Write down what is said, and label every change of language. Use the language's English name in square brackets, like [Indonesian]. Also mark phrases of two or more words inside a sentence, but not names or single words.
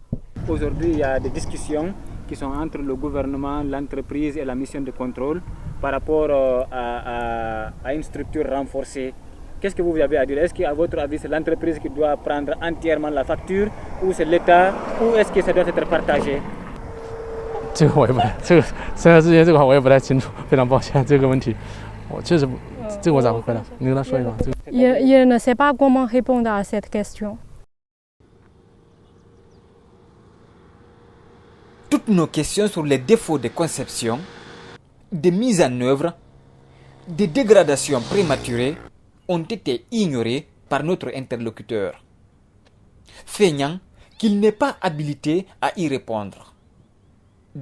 [French] Aujourd'hui, il y a des discussions qui sont entre le gouvernement, l'entreprise et la mission de contrôle par rapport à une structure renforcée. Qu'est-ce que vous avez à dire? Est-ce qu'à votre avis, c'est l'entreprise qui doit prendre entièrement la facture ou c'est l'État ou est-ce que ça doit être partagé? [Chinese] 这个我也不太，这个现在之前这个话我也不太清楚，非常抱歉这个问题，我确实不，这个我咋回答？你跟他说一下。 [French] Il ne sait pas comment répondre à cette question. Toutes nos questions sur les défauts de conception, de mise en œuvre, de dégradation prématurée ont été ignorées par notre interlocuteur, feignant qu'il n'est pas habilité à y répondre.